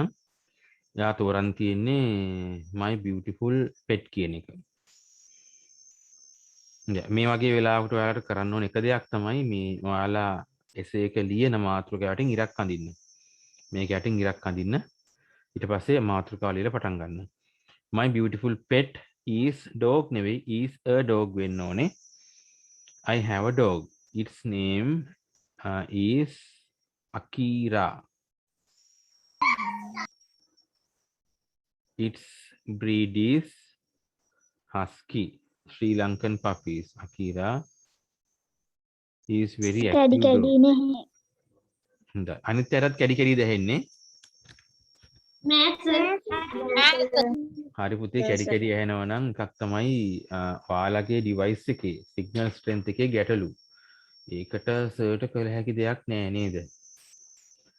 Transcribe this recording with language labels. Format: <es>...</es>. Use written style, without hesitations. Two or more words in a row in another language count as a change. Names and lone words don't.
<si>එයා තෝරන් තියෙන්නේ</si> <en>my beautiful pet</en> <si>කියන එක. මේ වගේ වෙලාවකට ඔයාලට කරන්න ඕන එක දෙයක් තමයි මේ ඔයාලා එසේ එක ලියන මාතෘකාව යටින් ඉරක් අඳින්න. මේක යටින් ඉරක් අඳින්න. ඊට පස්සේ මාතෘකාව ලියලා පටන් ගන්න.</si> <en>my beautiful pet is dog</en> <si>නෙවෙයි</si> <en>is a dog</en> <si>වෙන්න ඕනේ.</si> <en>I have a dog. Its name is Akira. Its breed is Husky. Sri Lankan puppies. Akira is very active dog.</en> <si>හොඳයි. අනිත් අයටත් කැඩි කැඩි දැහෙන්නේ. හරි පුතේ කැඩි කැඩි ඇහෙනවා නම් එකක් තමයි ඔයාලගේ ඩිවයිස් එකේ</si> <en>signal strength</en> <si>එකේ ගැටලු. ඒකට සර්ට කළ හැකි දෙයක් නෑ නේද?</si>